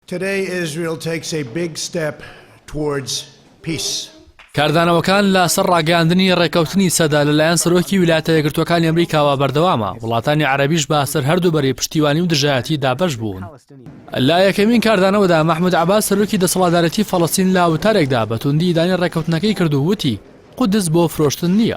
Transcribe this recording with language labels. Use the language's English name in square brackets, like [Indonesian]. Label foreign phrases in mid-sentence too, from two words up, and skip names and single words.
[English] Today, Israel takes a big step towards peace. [Central Kurdish] کاردانەوەکان لە سەر ڕاگەاندنی ڕێکەوتنی سەدا لەلایەن سەرۆکی ویلایەتە یەکگرتووەکانی ئەمریکاوە بەردەوامە. وڵاتانی عەرەبیش بە سەر هەردوو بەرەی پشتیوانی و دژایەتی دابەش بوون. لە یەکەمین کاردانەوەدا مەحموود عەباس سەرۆکی دەسەڵاتدارەتی فەڵەستین لە وتارێکدا بە توندی دانی ڕێکەوتنەکەی کرد و وتی قودس بۆ فرۆشتن نییە.